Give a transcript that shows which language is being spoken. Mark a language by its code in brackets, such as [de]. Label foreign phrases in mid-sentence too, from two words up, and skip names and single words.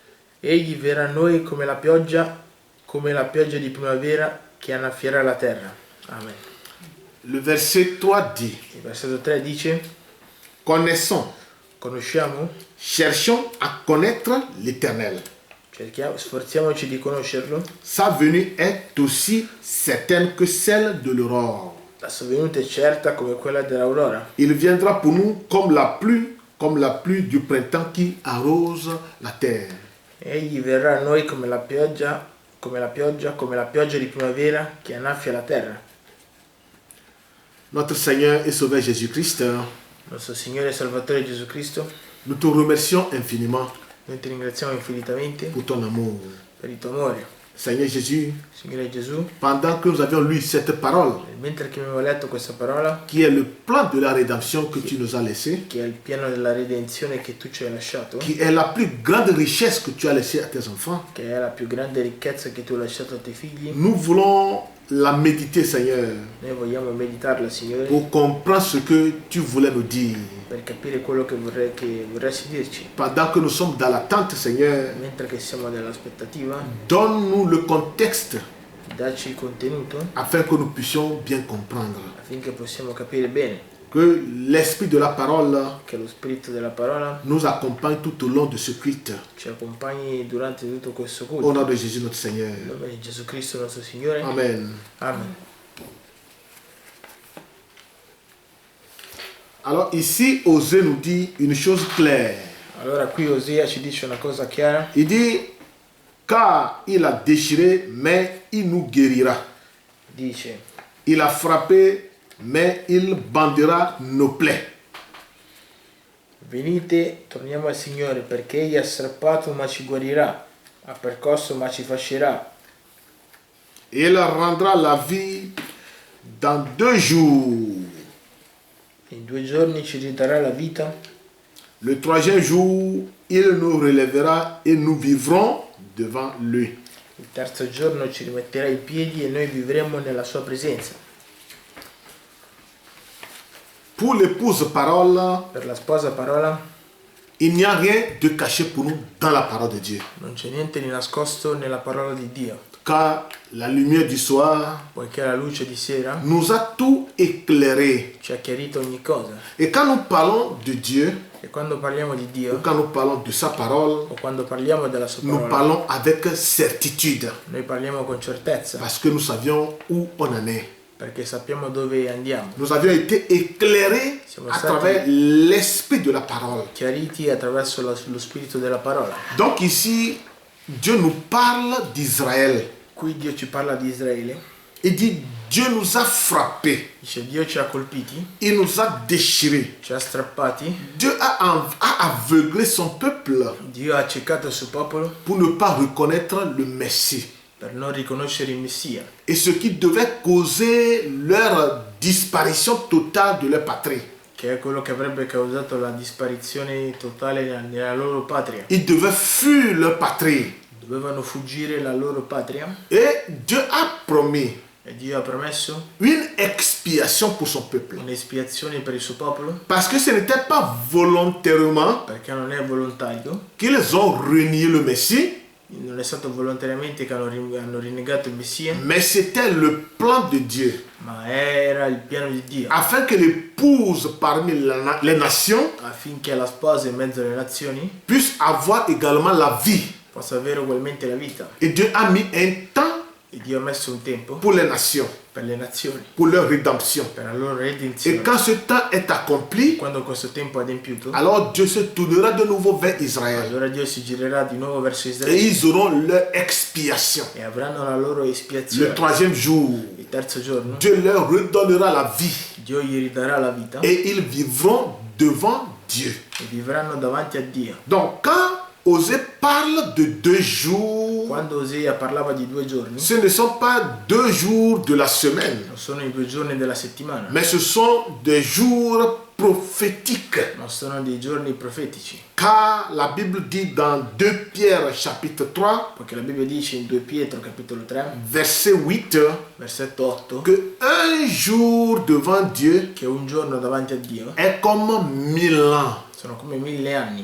[it] Egli verrà a noi come la pioggia di primavera che annaffierà la terra. Amen. [fr] Le verset 3 dit, [it] Il versetto 3 dice: [fr] connaissons, [it] conosciamo, [fr] cherchons à connaître l'Éternel. [it] sforziamoci di conoscerlo. [fr] Sa venue est aussi certaine que celle de l'aurore. [it] La sua venuta è certa come quella dell'aurora. [fr] Il viendra pour nous comme la pluie du printemps qui arrose la terre. [it] Egli verrà a noi come la pioggia di primavera che annaffia la terra. [fr] Notre Seigneur et Sauveur Jésus-Christ, [it] Nostro Signore e Salvatore Gesù Cristo, [fr] nous te remercions infiniment [it] noi ti ringraziamo infinitamente [fr] pour ton amour. [it] per il tuo amore. [fr] Seigneur Jésus, [it] Signore Gesù, [fr] pendant que nous avions lu cette parole, [it] mentre che abbiamo letto questa parola, [fr] qui est le plan de la rédemption que tu nous as laissé, [it] che è il piano della redenzione che tu ci hai lasciato, [fr] qui est la plus grande richesse que tu as laissée à tes enfants, [it] che è la più grande ricchezza che tu hai lasciato ai tuoi figli, [fr] nous voulons la méditer, Seigneur, [it] noi vogliamo meditarla, Signore, [fr] pour comprendre ce que tu voulais nous dire. [it] per capire quello che vorresti dirci. [fr] Pendant que nous sommes dans l'attente, Seigneur, [it] Mentre che siamo nell'aspettativa, [fr] donne-nous le contexte [it] dacci il contenuto [fr] afin que nous puissions bien comprendre. [it] affinché possiamo capire bene, [fr] Que l'esprit de la parole [it] che lo spirito della parola [fr] nous accompagne tout au long de ce culte. [it] ci accompagni durante tutto questo [fr] Au [it] culto. [fr] nom de Jésus notre Seigneur. [it] Nel nome di Gesù Cristo nostro Signore. [fr] Amen. [it] Amen. [fr] Alors ici, Osée nous dit une chose claire. [it] Allora qui Osia ci dice una cosa chiara. [fr] Il dit, car il a déchiré, mais il nous guérira. [it] Dice: [fr] Il a frappé, mais il bandera nos plaies. [it] venite, torniamo al Signore, perché egli ha strappato ma ci guarirà, ha percosso ma ci fascerà. [fr] Il rendra la vie dans 2 jours. [it] In 2 giorni ci ridarà la vita. [fr] Le 3e jour, il nous relèvera et nous vivrons devant lui. [it] Il terzo giorno ci rimetterà in piedi e noi vivremo nella sua presenza. [fr] Pour l'épouse parole, [it] Per la sposa parola [fr] il n'y a rien de caché pour nous dans la parole de Dieu. [it] non c'è niente di nascosto nella parola di Dio, [fr] Car la lumière du soir [it] poiché la luce di sera [fr] nous a tout éclairé. [it] ci ha chiarito ogni cosa. [fr] Et quand nous parlons de Dieu, [it] E quando parliamo di [fr] ou [it] Dio, [fr] quand nous parlons de sa parole, [it] o quando parliamo della sua [fr] nous [it] parola, [fr] parlons avec certitude. [it] noi parliamo con certezza, [fr] Parce que nous savions où on en est. [it] perché sappiamo dove andiamo, [fr] Nous avions été éclairés à travers l'esprit de la parole. [it] chiariti attraverso lo spirito della parola. [fr] Donc ici, Dieu nous parle d'Israël. [it] Qui Dio ci parla di Israele, [fr] Il dit, Dieu nous a frappés. [it] dice: Dio ci ha colpiti, [fr] Il nous a déchirés. [it] ci ha strappati, [fr] Dieu a aveuglé son peuple [it] Dio ha accecato il suo popolo [fr] pour ne pas reconnaître le Messie. [it] per non riconoscere il Messia, [fr] Et ce qui devait causer leur disparition totale de leur patrie. [it] che è quello che avrebbe causato la disparizione totale nella loro patria. [fr] Ils devaient fuir leur patrie. [it] Dovevano fuggire la loro patria [fr] Et Dieu a promis [it] e Dio ha promesso [fr] une expiation pour son peuple. [it] un'espiazione per il suo popolo, [fr] Parce que ce n'était pas volontairement [it] perché non è volontario, [fr] qu'ils ont renié le Messie, [it] non è stato volontariamente che hanno rinnegato il Messia, [fr] mais c'était le plan de Dieu. [it] ma era il piano di Dio, [fr] Afin que l'épouse parmi les nations [it] affinché la sposa in mezzo alle nazioni [fr] puisse avoir également la vie. [it] possa avere ugualmente la vita. [fr] Et Dieu a mis un temps [it] E Dio ha messo un tempo [fr] pour les nations, [it] per le nazioni, [fr] pour leur rédemption. [it] per la loro [fr] Et [it] redenzione. [fr] quand ce temps est accompli, [it] Quando questo tempo è adempiuto, [fr] alors Dieu se tournera de nouveau vers Israël. [it] allora Dio si girerà di nuovo verso [fr] Et [it] Israele [fr] ils auront leur expiation. [it] e avranno la loro [fr] Le [it] espiazione. [fr] 3e jour, [it] Il terzo giorno [fr] Dieu leur redonnera la vie. [it] Dio gli ridarà la vita [fr] Et ils vivront devant Dieu. [it] e vivranno davanti a Dio. [fr] Donc quand Osée parle de 2 jours, [it] Quando Osia parlava di 2 giorni, [fr] ce ne sont pas 2 jours de la semaine, [it] non sono i 2 giorni della settimana, [fr] mais ce sont des jours prophétiques. [it] ma sono dei giorni profetici. [fr] Car la Bible dit dans 2 Pierre chapitre 3, [it] Perché la Bibbia dice in 2 Pietro capitolo 3, [fr] verset 8, [it] versetto 8, [fr] que un jour devant Dieu [it] che un giorno davanti a Dio [fr] est comme 1000 ans. [it] sono come 1000 anni.